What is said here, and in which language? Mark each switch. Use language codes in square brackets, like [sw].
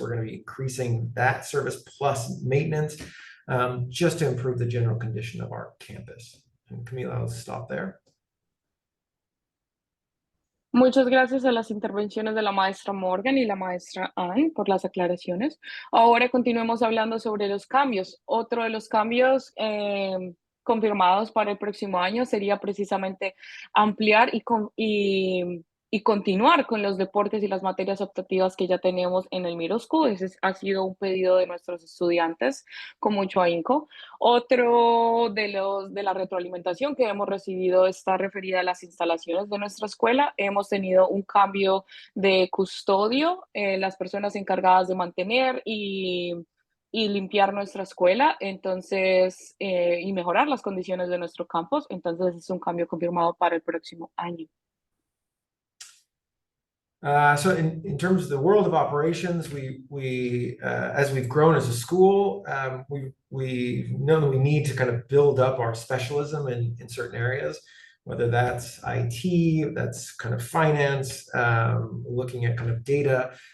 [en] We're going to be increasing that service plus maintenance, just to improve the general condition of our campus. And Camila, I'll stop there. [es] Muchas gracias a las intervenciones de la maestra Morgan y la maestra Ann por las aclaraciones. Ahora continuemos hablando sobre los cambios. Otro de los cambios confirmados para el próximo año sería precisamente ampliar y continuar con los deportes y las materias optativas que ya tenemos en el middle school. Ese ha sido un pedido de nuestros estudiantes con mucho ahínco. Otro de la retroalimentación que hemos recibido está referida a las instalaciones de nuestra escuela. Hemos tenido un cambio de custodio, las personas encargadas de mantener y limpiar nuestra escuela, entonces, y mejorar las condiciones de nuestro campus. Entonces, es un cambio confirmado para el próximo año. [en] So in terms of the world of operations, we as we've grown as a school, we know that we need to kind of build up our specialism in certain areas, whether that's IT, that's kind of finance, looking at kind of data.